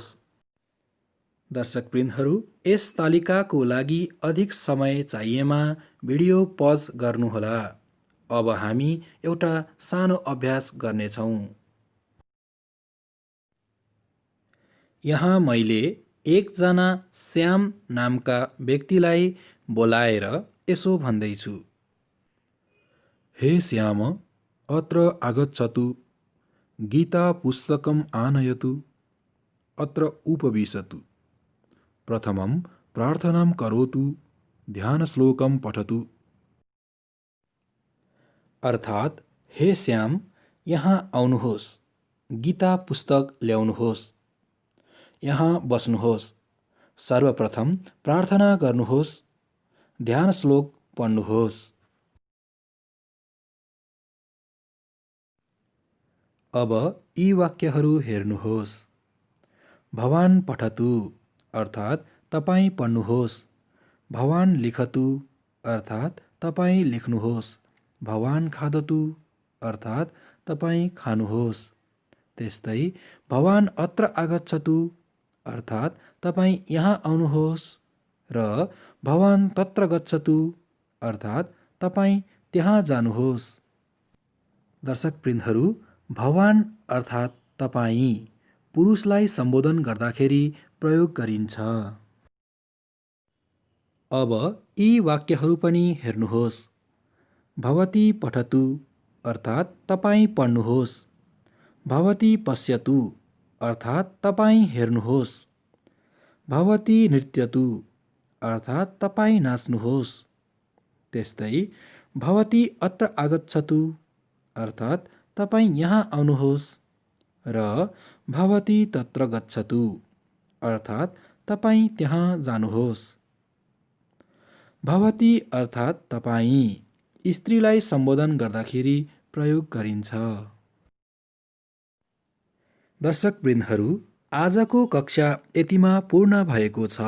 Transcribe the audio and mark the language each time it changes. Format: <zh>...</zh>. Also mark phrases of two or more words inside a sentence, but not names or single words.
<ne>दर्शकवृन्दहरू, यस तालिकाको लागि अधिक समय चाहिएमा भिडियो पज गर्नुहोला। अब हामी एउटा सानो अभ्यास गर्नेछौँ। यहाँ मैले एकजना श्याम नामका व्यक्तिलाई बोलाएर यसो भन्दैछु।</ne> <sa>हे श्याम, अत्र आगच्छतु, गीता पुस्तकम् आनयतु, अत्र उपविशतु, प्रथमं प्रार्थनां करोतु, ध्यानश्लोकं पठतु।</sa> <ne>अर्थात् हे श्याम, यहाँ आउनुहोस्, गीता पुस्तक ल्याउनुहोस्, यहाँ बस्नुहोस्, सर्वप्रथम प्रार्थना गर्नुहोस्, ध्यान श्लोक पढ्नुहोस्। अब यी वाक्यहरू हेर्नुहोस्।</ne> <sa>भवान् पठतु</sa> <ne>अर्थात् तपाईँ पढ्नुहोस्।</ne> <sa>भवान् लिखतु</sa> <ne>अर्थात् तपाईँ लेख्नुहोस्।</ne> <sa>भवान् खादतु</sa> <ne>अर्थात् तपाईँ खानुहोस्। त्यस्तै</ne> <sa>भवान् अत्र आगच्छतु</sa> <ne>अर्थात् तपाईँ यहाँ आउनुहोस् र</ne> <sa>भवान् तत्र गच्छतु</sa> <ne>अर्थात् तपाईँ त्यहाँ जानुहोस्। दर्शकवृन्दहरू, भवान् अर्थात् तपाईँ पुरुषलाई सम्बोधन गर्दाखेरि प्रयोग गरिन्छ। अब यी वाक्यहरू पनि हेर्नुहोस्।</ne> <sa>भवती पठतु</sa> <ne>अर्थात् तपाईँ पढ्नुहोस्।</ne> <sa>भवती पश्यतु</sa> <ne>अर्थात् तपाईँ हेर्नुहोस्।</ne> <sa>भवती नृत्यतु</sa> <ne>अर्थात् तपाईँ नाच्नुहोस्। त्यस्तै</ne> <sa>भवती अत्र आगच्छतु</sa> <ne>अर्थात् तपाईँ यहाँ आउनुहोस् र</ne> <sa>भवती तत्र गच्छतु</sa> <ne>अर्थात् तपाईँ त्यहाँ जानुहोस्। भवती अर्थात् तपाईँ स्त्रीलाई सम्बोधन गर्दाखेरि प्रयोग गरिन्छ। दर्शकवृन्दहरू, आजको कक्षा यतिमा पूर्ण भएको छ।</ne>